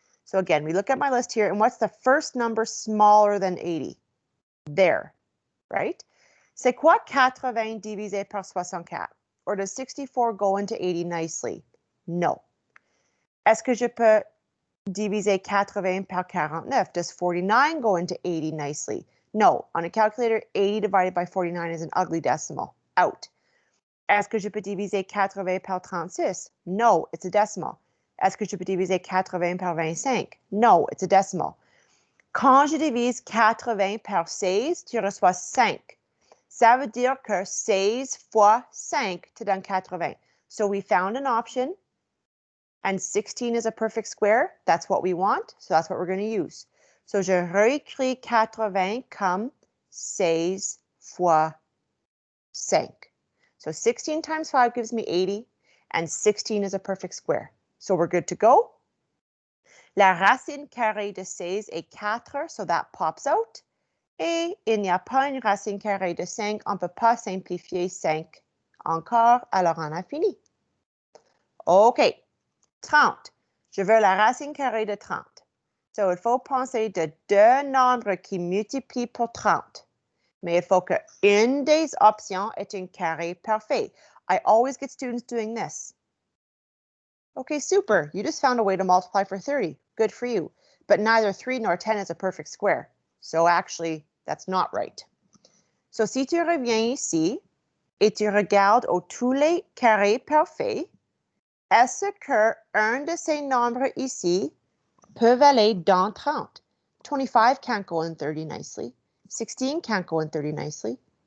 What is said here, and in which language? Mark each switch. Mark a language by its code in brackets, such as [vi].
[en] So again, we look at my list here, and what's the first number smaller than 80? There, right? [fr] C'est quoi 80 divisé par 64? [en] Or does 64 go into 80 nicely? No. [fr] Est-ce que je peux diviser 80 par 49? [en] Does 49 go into 80 nicely? No. On a calculator, 80 divided by 49 is an ugly decimal. Out. [fr] Est-ce que je peux diviser 80 par 36? [en] No, it's a decimal. [fr] Est-ce que je peux diviser 80 par 25? [en] No, it's a decimal. [fr] Quand je divise 80 par 16, tu reçois 5. Ça veut dire que 16 fois 5 te donne 80. [en] So we found an option, and 16 is a perfect square. That's what we want, so that's what we're going to use. So je réécris 80 comme 16 fois 5. So 16 times 5 gives me 80, and 16 is a perfect square. So we're good to go. [fr] La racine carrée de 16 est 4, [en] so that pops out. [fr] Et il n'y a pas une racine carrée de 5, on ne peut pas simplifier 5 encore, alors on a fini. OK, 30. Je veux la racine carrée de 30. [en] So [fr] il faut penser de deux nombres qui multiplient pour 30. Mais il faut qu'une des options ait un carré parfait. [en] I always get students doing this. Okay, super. You just found a way to multiply for 30. Good for you. But neither 3 nor 10 is a perfect square. So actually, that's not right. So [fr] si tu reviens ici et tu regardes tous les carrés parfaits, est-ce qu'un de ces nombres ici peut aller dans 30? [en] 25 can't go in 30 nicely. 16 can't go in 30 nicely.